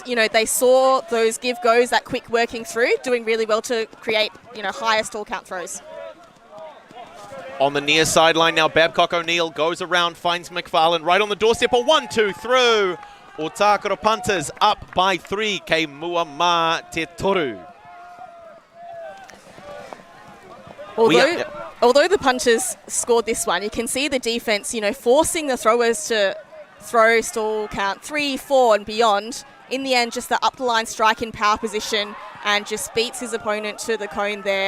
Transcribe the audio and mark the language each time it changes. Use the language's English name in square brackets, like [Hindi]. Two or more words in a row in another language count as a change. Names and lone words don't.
[English] You know, they saw those give-goes, that quick working through, doing really well to create, you know, higher stall count throws. On the near sideline now, Babcock O'Neill goes around, finds McFarlane right on the doorstep. A 1-2 through. Ōtākaro Punters up by 3. [Māori] Kei mua mā te toru. [English] Although the Punters scored this one, you can see the defense, you know, forcing the throwers to throw stall count 3, 4 and beyond. In the end, just the up the line strike in power position, and just beats his opponent to the cone there.